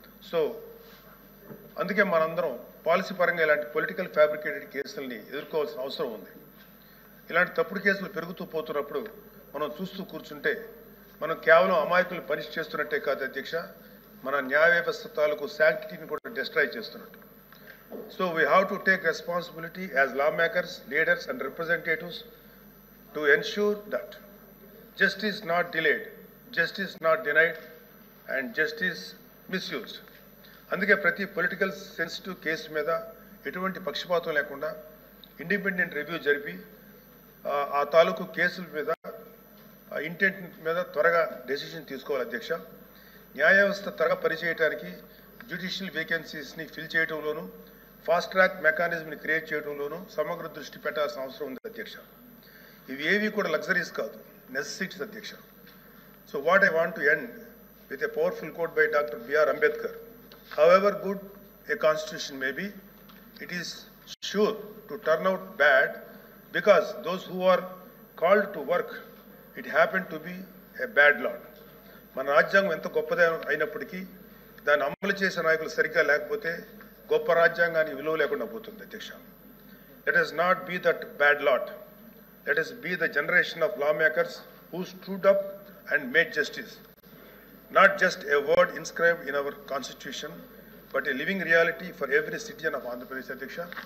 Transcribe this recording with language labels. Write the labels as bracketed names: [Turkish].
[Telugu] So అందుకే మనందరం policy పరంగా ఇలాంటి పొలిటికల్ ఫ్యాబ్రికేటెడ్ కేసుల్ని ఎదుర్కోవాల్సిన అవసరం ఉంది. ఇలాంటి తప్పుడు కేసులు పెరుగుతూ పోతున్నప్పుడు మనం చూస్తూ కూర్చుంటే మనం కేవలం అమాయకులు పనిష్ చేస్తున్నట్టే కాదు అధ్యక్ష, మన న్యాయ వ్యవస్థ తాలూకు శాంక్టిటీని కూడా డిస్ట్రాయ్ చేస్తున్నట్టు. [English] So we have to take responsibility as lawmakers, leaders and representatives to ensure that justice not delayed, justice not denied and justice misused. [Telugu] అందుకే ప్రతి పొలిటికల్ సెన్సిటివ్ కేసు మీద ఎటువంటి పక్షపాతం లేకుండా ఇండిపెండెంట్ రివ్యూ జరిపి ఆ తాలూకు కేసుల మీద ఇంటెంట్ మీద త్వరగా డెసిషన్ తీసుకోవాలి అధ్యక్ష. న్యాయ వ్యవస్థ త్వరగా పనిచేయడానికి judicial వేకెన్సీస్ని fill చేయడంలోనూ fast track మెకానిజంని create చేయడంలోనూ సమగ్ర దృష్టి పెట్టాల్సిన అవసరం ఉంది అధ్యక్ష. ఇవి ఏవి కూడా లగ్జరీస్ కాదు, నెసెసిటీస్ అధ్యక్ష. [English] So what I want to end with a powerful quote by doctor B.R. Ambedkar. However good a constitution may be, it is sure to turn out bad because those who are called to work, it happened to be a bad law. [Telugu] మన రాజ్యాంగం ఎంత గొప్పదే అయినప్పటికీ దాన్ని అమలు చేసే నాయకులు సరిగ్గా లేకపోతే గొప్ప రాజ్యాంగానికి విలువ లేకుండా పోతుంది అధ్యక్ష. [English] Let us not be that bad lot. Let us be the generation of lawmakers who stood up and made justice. Not just a word inscribed in our constitution, but a living reality for every citizen of Andhra Pradesh Adhyaksha.